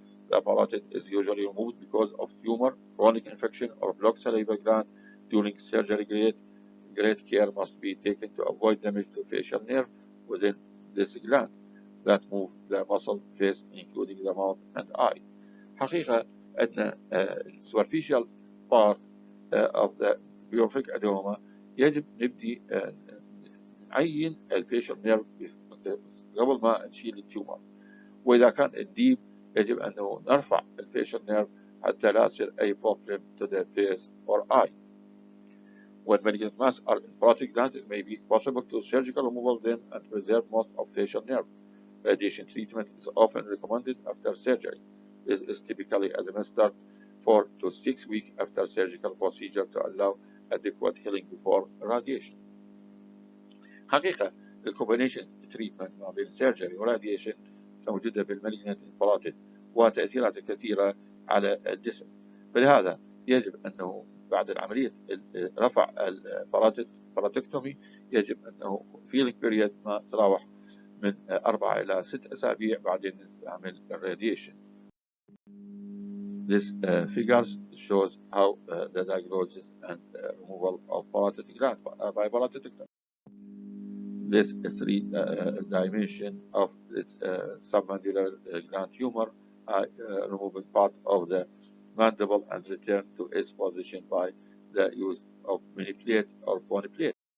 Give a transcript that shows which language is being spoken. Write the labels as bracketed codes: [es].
[en] The parotid is usually removed because of tumor, chronic infection, or blocked salivary gland. During surgery, great care must be taken to avoid damage to facial nerve within this gland that move the muscle face, including the mouth and eye. [ar] حقيقة أن [en] superficial part of the purific adenoma [ar] يجب نبدي نعين الفيشل نيرف قبل ما نشيل التيومر، وإذا كان الديب يجب أنه نرفع الفيشل نيرف حتى لا يصير أي [en] problem to the face or eye. When malignant mass are in parotid gland, it may be possible to surgical removal them and preserve most of facial nerve. Radiation treatment is often recommended after surgery. This is typically administered 4 to 6 weeks after surgical procedure to allow adequate healing before radiation. [ar] حقيقة الكومبينيشن تريتمنت ما بين سيرجري وراديشن موجودة بالمالجنانت الباراتيد وتأثيرات كثيرة على الجسم، فلهذا يجب أنه بعد العملية رفع الباراتكتومي يجب أنه فيلينج بيريد ما تراوح من 4 إلى 6 أسابيع بعدين نعمل الراديشن. [en] This figures shows how the diagnosis and removal of parotid gland by parotidectomy. This three-dimension of its submandibular gland tumor, removing part of the mandible and return to its position by the use of mini plate or bony plate.